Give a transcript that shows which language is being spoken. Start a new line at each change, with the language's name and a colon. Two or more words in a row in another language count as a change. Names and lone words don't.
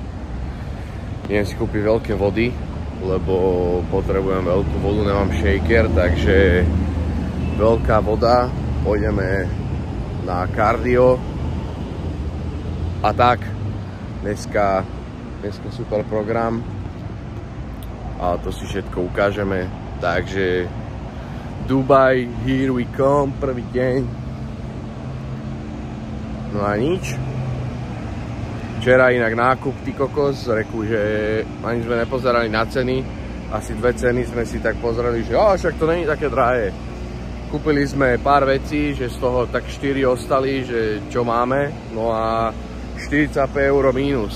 Slovak: Idem si kúpiť veľké vody, lebo potrebujem veľkú vodu, nemám shaker, takže veľká voda, pôjdeme na kardio a tak. Dneska super program a to si všetko ukážeme, takže Dubaj,
English: here we come,
Slovak: prvý deň. No a nič. Včera inak nákup, ty kokos, reku, že ani sme nepozerali na ceny, asi 2 ceny sme si tak pozreli, že však to není také drahé. Kúpili sme pár vecí, že z toho tak 4 ostali, že čo máme, no a 45 € mínus.